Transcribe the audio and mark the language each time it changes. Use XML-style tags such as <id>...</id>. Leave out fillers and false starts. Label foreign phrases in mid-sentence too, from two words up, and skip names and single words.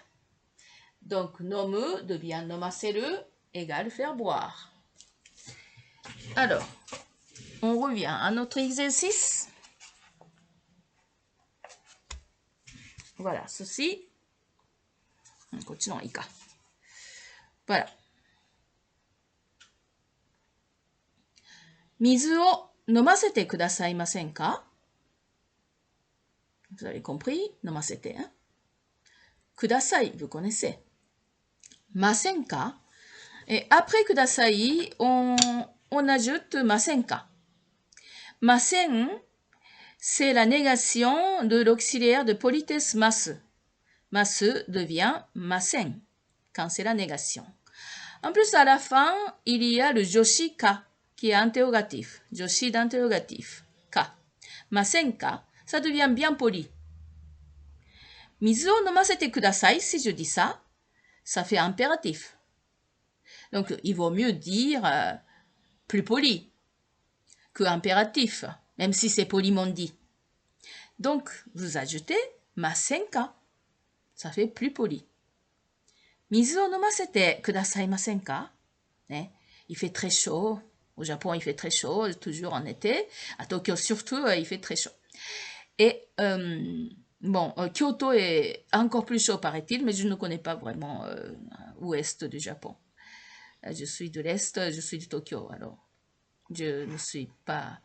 <fr>Donc, nomu devient nomaseru égale faire boire. Alors, on revient à notre exercice. Voilà, ceci. Voilà.</fr> <ja>水を飲ませてくださいませんか?</ja> <fr>Vous avez compris?</fr> <ja>飲ませて. Hein? ください,</ja> <fr>vous connaissez.</fr> <ja>ませんか?</ja> <fr>Et après ください, on ajoute ませんか.</fr> <ja>ません,</ja> <fr>c'est la négation de l'auxiliaire de politesse masu. Masu devient masen quand c'est la négation. En plus, à la fin, il y a le joshi ka, qui est interrogatif. Joshi d'interrogatif. Ka.</fr> <ja>ませんか,</ja> <fr>ça devient bien poli.</fr> <ja>水を飲ませてください,</ja> <fr>si je dis ça, ça fait impératif. Donc, il vaut mieux dire plus poli que impératif, même si c'est poliment dit. Donc, vous ajoutez</fr> <ja>ませんか,</ja> <fr>ça fait plus poli.</fr> <ja>水を飲ませてくださいませんか?</ja> <fr>Il fait très chaud. Au Japon, il fait très chaud, toujours en été. À Tokyo, surtout, il fait très chaud. Et bon, Kyoto est encore plus chaud, paraît-il, mais je ne connais pas vraiment l'ouest du Japon. Je suis de l'est, je suis de Tokyo, alors je ne suis pas...</fr>